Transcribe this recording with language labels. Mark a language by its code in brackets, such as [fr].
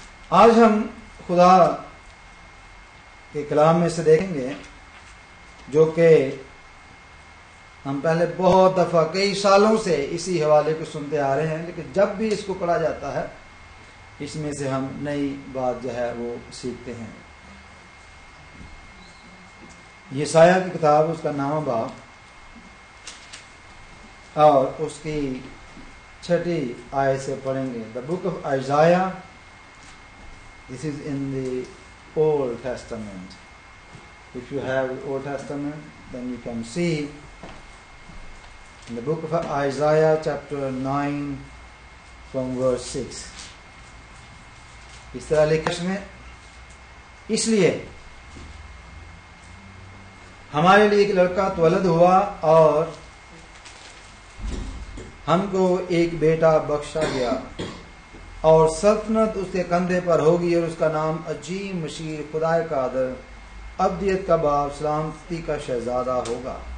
[ur] آج ہم خدا کے کلام میں سے دیکھیں گے جو کہ ہم پہلے بہت دفعہ کئی سالوں سے اسی حوالے کو سنتے آ رہے ہیں، لیکن جب بھی اس کو پڑھا جاتا ہے اس میں سے ہم نئی بات جو ہے وہ سیکھتے ہیں. یسایہ کی کتاب، اس کا 9واں باب اور اس کی 6 آیت سے پڑھیں گے. [en] The book of Isaiah. This is in the Old Testament. If you have the Old Testament, then you can see in the book of Isaiah chapter 9 from verse 6. [ur] اس طرح لکھا اس میں، اس لیے ہمارے لیے ایک لڑکا تولد ہوا اور ہم کو ایک بیٹا بخشا گیا، اور سلطنت اس کے کندھے پر ہوگی، اور اس کا نام عجیب، مشیر، خدائے قادر، ابدیت کا باپ، سلامتی کا شہزادہ ہوگا.